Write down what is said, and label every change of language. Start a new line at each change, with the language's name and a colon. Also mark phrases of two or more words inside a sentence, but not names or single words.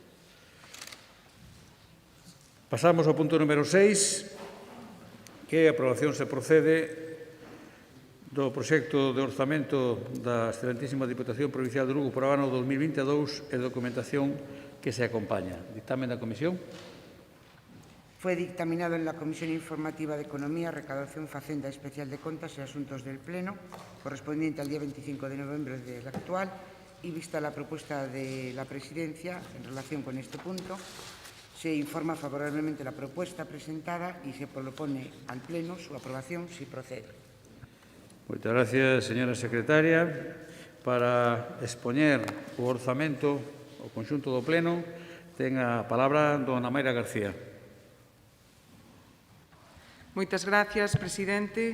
Galician: Pasamos ao punto número 6, que a aprobación se procede do proxecto de orzamento da Excelentísima Diputación Provincial de Lugo para o ano 2022 e documentación que se acompaña. Dictamen da Comisión.
Spanish: Fue dictaminado en la Comisión Informativa de Economía, Recaudación, Facenda Especial de Contas y Asuntos del Pleno, correspondiente al día 25 de noviembre del actual, y vista la propuesta de la Presidencia en relación con este punto, se informa favorablemente la propuesta presentada y se propone al Pleno su aprobación si procede.
Galician: Moitas gracias, señora secretaria. Para expoñer o orzamento, o conxunto do Pleno, ten a palabra dona Mayra García. Moitas gracias, presidente.